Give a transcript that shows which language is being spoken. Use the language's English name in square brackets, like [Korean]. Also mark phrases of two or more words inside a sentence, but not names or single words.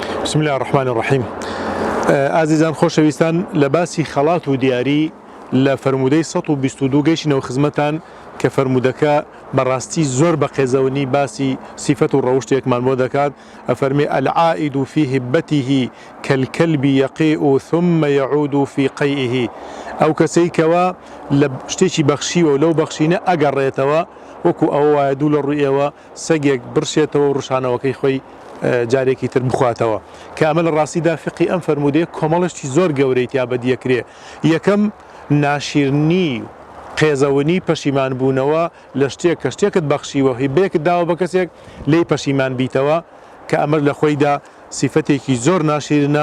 [Arabic] بسم الله الرحمن الرحيم. [Central Kurdish] عزیزان خۆشەویستان لە باسی خەڵات و دیاری لە فەرمودەی 122 گەیشتینەوە خزمەتان کە فەرمودەکە بەڕاستی زۆر بە قێزەوەنی باسی سیفەت و ڕەوشتێکمان بۆ دەکات. [Arabic] ئەفەرمێ العائد في هبته كالكلب يقيء ثم يعود في قيئه. [Central Kurdish] ئەو کەسەی کەوا لە شتێکی بەخشیوە و لەو بەخشینە ئەگەڕێتەوە وەکو ئەوە وایە دوو لە ڕوویەوە سەگێک برشێتەوە و ڕشانەوەکەی خۆی جارێکی تر بخواتەوە کە ئەمە لە ڕاستیدا فقی ئەم فەرمودەیە کۆمەڵشتی زۆر گەورەی تیا بەدیەکرێ. یەکەم ناشیرنی قێزەوەنی پەشیمان بوونەوە لە شتێک کە شتێکت بەخشیوە هیبەیەکت داوە بە کەسێک لێی پەشیمان بیتەوە کە ئەمە لە خۆیدا سیفەتێکی زۆر ناشیرنە.